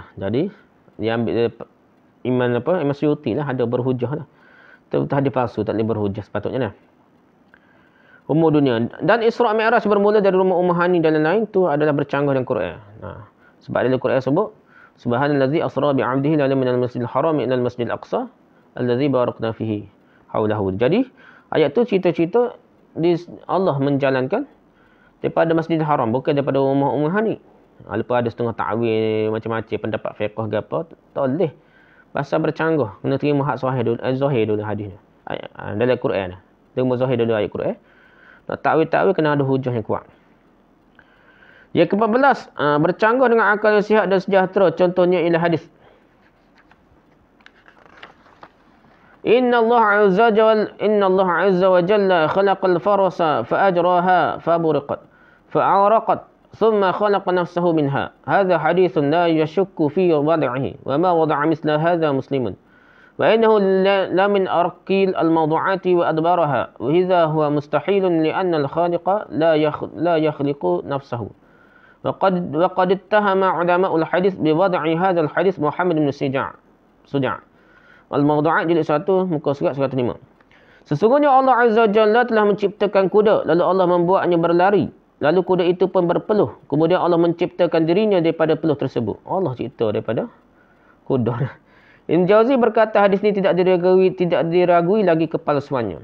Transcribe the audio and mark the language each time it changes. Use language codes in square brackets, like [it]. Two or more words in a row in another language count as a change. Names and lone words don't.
[ms] Jadi dia ambil Imam Suyuti lah ada berhujah dah. Itu hadis palsu, tak boleh berhujah sepatutnya dah. Umur dunia. Dan Isra' Mi'raj bermula dari rumah Ummah Hani dan lain-lain. Itu adalah bercanggah dengan Quran. Sebab dalam Quran sebut, [ar] سبحان الذي أسرى بعبده ليلا من المسجد الحرام إلى المسجد الأقصى الذي باركنا فيه حوله. [ms] Jadi, ayat tu cerita-cerita Allah menjalankan daripada Masjidil Haram, bukan daripada rumah Ummah Hani. Lepas ada setengah ta'wil, macam-macam pendapat fiqh ke apa, tak boleh. Pasal bercanggah. Kena terima hak zahir dulu hadis ni. Dalam Quran. Terima zahir dulu ayat Quran. Nak takwil-takwil kena ada hujah yang kuat. Yang ke-14, bercanggah dengan akal yang sihat dan sejahtera. Contohnya ialah hadis. [ar] إن الله عز وجل خلق الفرس فأجراها فبرقت فعرقت ثم خلق نفسه منها. هذا حديث لا يشك في وضعه وما وضع مثل هذا مسلم. وإنه لا من أركيل الموضوعات وأدبارها وإذا هو مستحيل لأن الخالق لا يخلق نفسه وقد اتهم علماء الحديث بوضع هذا الحديث محمد بن سجاع الموضوعات [ms] jilid 1 muka surat 105. Sesungguhnya Allah Azza wa Jalla telah menciptakan kuda, lalu Allah membuatnya berlari, lalu kuda itu pun berpeluh, kemudian Allah menciptakan dirinya daripada peluh tersebut. Allah cipta daripada kuda. Ibn Jauzi berkata hadis ini tidak diragui lagi kepalsuannya.